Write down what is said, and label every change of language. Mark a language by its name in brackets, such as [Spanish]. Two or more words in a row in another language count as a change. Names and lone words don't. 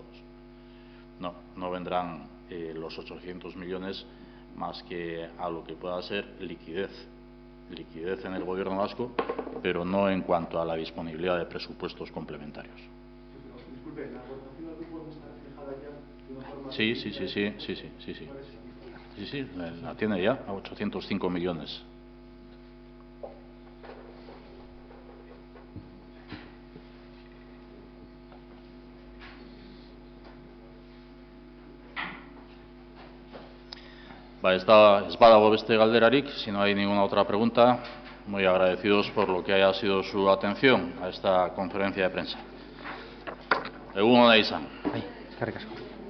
[Spanish] No vendrán los 800 millones más que a lo que pueda ser liquidez en el Gobierno vasco, pero no en cuanto a la disponibilidad de presupuestos complementarios. Disculpe, ¿la aportación al grupo no está reflejada ya de una forma? Sí, la tiene ya a 805 millones. [Basque] Ez badago beste galderarik, [Spanish] si no hay ninguna otra pregunta, muy agradecidos por lo que haya sido su atención a esta conferencia de prensa. [Basque] Egun ona izan. Eskerrik asko.